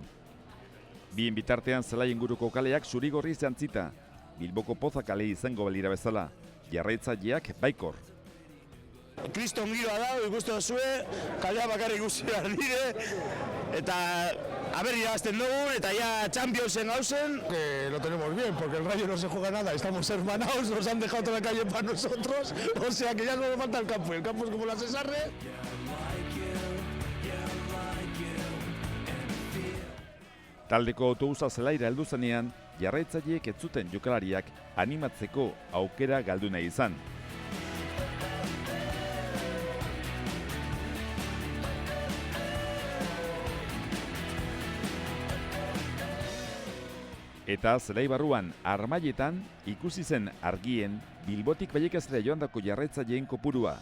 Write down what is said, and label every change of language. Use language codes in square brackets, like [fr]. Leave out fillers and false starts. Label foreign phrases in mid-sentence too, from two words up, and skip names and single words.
[eu] Bien bitartean zelai inguruko kaleak zurigorri jantzita, Bilboko Poza kale izango balira bezala, jarraitzaileak baikor. Kriston giroa da, ikusten zue, kalea bakarrik ikusi behar dire, eta haber irabazten dugu, eta ya Championsen gauzen. [es] Lo tenemos bien, porque el Rayo no se juega nada, estamos hermanados, nos han dejado toda la calle para nosotros, o sea que ya no nos falta el campo es como la Cesarre. [eu] Taldeko autobusa zelaira heldu zenean, jarraitzaileek ez zuten jokalariak animatzeko aukera galdu nahi izan. Eta zelai barruan Armailetan ikusi zen argien Bilbotik Vallecasera joandako jarraitzaileen kopurua.